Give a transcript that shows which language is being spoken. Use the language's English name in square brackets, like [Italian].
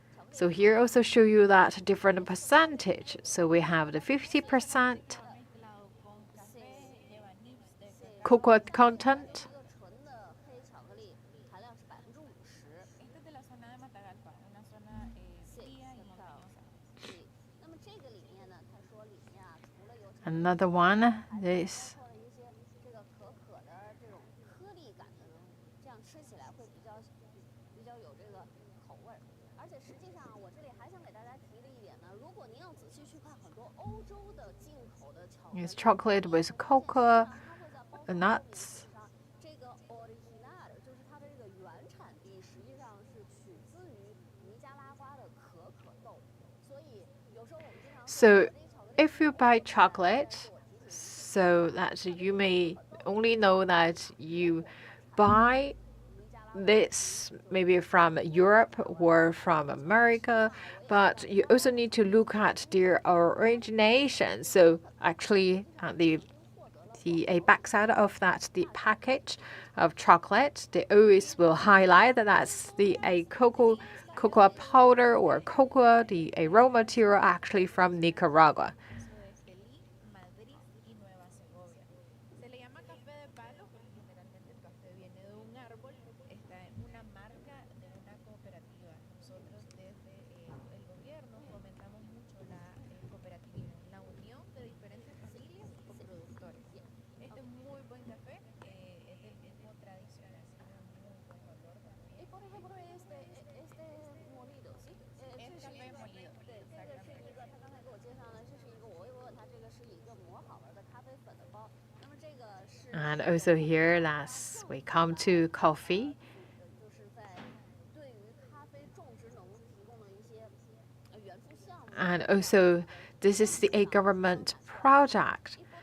[English] So here also show you that different percentage. So we have the 50% cocoa content. [Chinese] 一个纯的黑巧克力含量是50%。 [Spanish] Esta es de la zona de Matagalpa, una zona fría y montañosa. [Chinese] 对，那么这个里面呢，他说里面啊，除了有 [English] Another one, this [Chinese] 包括了一些这个可可的这种颗粒感的东西，这样吃起来会比较有这个口味儿。而且实际上，我这里还想给大家提的一点呢，如果您要仔细去看很多欧洲的进口的巧克力， [English] is chocolate with cocoa, nuts. [Chinese] 这个 original 就是它的这个原产地，实际上是取自于尼加拉瓜的可可豆，所以有时候我们经常 [English] So if you buy chocolate, so that you may only know that you buy this maybe from Europe or from America, but you also need to look at their origination. So actually, the backside of the package of chocolate, they always will highlight that that's the cocoa powder or cocoa, the raw material actually from Nicaragua. [Spanish] Estelí, Madrid y Nueva Segovia. Se le llama café de palo porque generalmente el café viene de un árbol, está en una marca de una cooperativa. Nosotros desde el gobierno fomentamos mucho la cooperativismo, la unión de diferentes familias o productores. Este es muy buen café, es del mismo tradicional, tiene un muy buen olor también. por ejemplo este molido, ¿sí? Es café molido, [Chinese] 对，这个是一个他刚才给我介绍的，这是一个我问他这个是一个磨好了的咖啡粉的包。那么这个是 [English] And also here, last we come to coffee. [Chinese] 就是在对于咖啡种植农提供了一些援助项目。 [English] And also, this is a government project.